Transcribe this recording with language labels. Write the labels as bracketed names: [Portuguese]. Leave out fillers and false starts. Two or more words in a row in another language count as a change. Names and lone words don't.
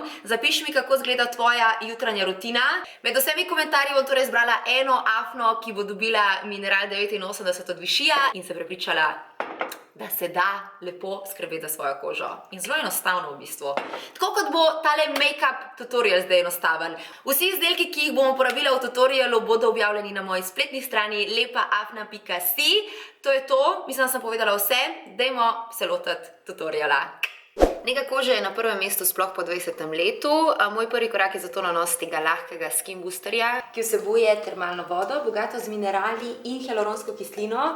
[Slovenian] Zapiši mi, kako izgleda tvoja jutranja rutina. Med vsemi komentarji bom torej izbrala eno afno, ki bo dobila Mineral 89 od Vichyja in se prepričala, da se da lepo skrbeti za svojo kožo. In zelo enostavno v bistvu. Tako kot bo tale [English] make-up tutorial [Slovenian] zdaj enostaven. Vsi izdelki, ki jih bom uporabila v tutorialu, bodo objavljeni na moji spletni strani lepaafna.si. To je to, mislim, da sem povedala vse. Dajmo se lotiti tutoriala. Nega kože je na prvem mestu sploh po 20. letu. Moj prvi korak je zato nanos tega lahkega [English] skin boosterja, [Slovenian] ki vsebuje termalno vodo, bogato z minerali in hialuronsko kislino.